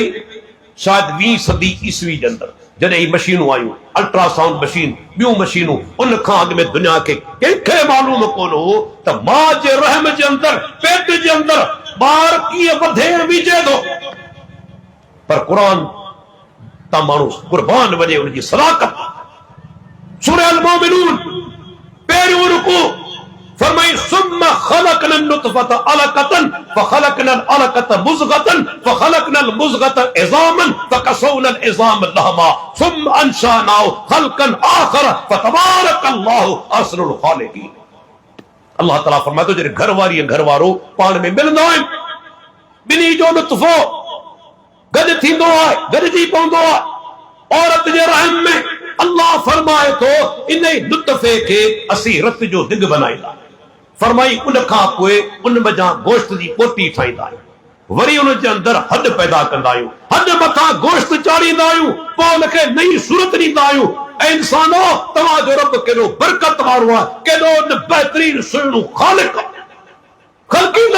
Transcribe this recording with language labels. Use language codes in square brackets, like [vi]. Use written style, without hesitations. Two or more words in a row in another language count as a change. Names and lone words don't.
[sd] शायदि 20 सदी ईस्वी जे अंदरि, जॾहिं ही मशीनूं आयूं, [en] ultrasound machine, [sd] ॿियूं मशीनूं, उन खां अॻु में दुनिया खे कंहिंखे मालूम कोन हो त मां जे रहम जे अंदरि, पेट जे अंदरि ॿार कीअं वधे विझे थो। पर क़ुरान तां माण्हू कुर्बान वञे उनजी सदाकत। सूरह अल-मोमिनून पहिरियों रुकू फरमाई [ar] ثم خلقنا النطفة علقة فخلقنا العلقة مضغة فخلقنا المضغة عظاما فكسونا العظام لحما ثم أنشأناه خلقا آخر فتبارك الله أحسن الخالقين. [sd] अल्लाह ताला फरमातो जॾहिं घरवारी घरवारो पाण में मिलंदा आहिनि, ॿिन्ही जो लुत्फो गॾु थींदो आहे, गॾिजी पवंदो आहे। औरत जे रहम में फरमाए तो इन लुत्फे के असी रत जो दिग बनाईंदा। फरमाई उन खां पोइ उन मजा गोश्त जी पोटी ठाहींदा आहियूं, वरी उन जे अंदर हद पैदा कंदा आहियूं, हद मथां गोश्त चाढ़ींदा आहियूं, पोइ उनखे नई सूरत ॾींदा आहियूं। ऐं इंसानो तव्हांजो रब केॾो बरकत वारो आहे, केॾो बहितरीन सुहिणो ख़ालिक ख़ल्क़ींदड़।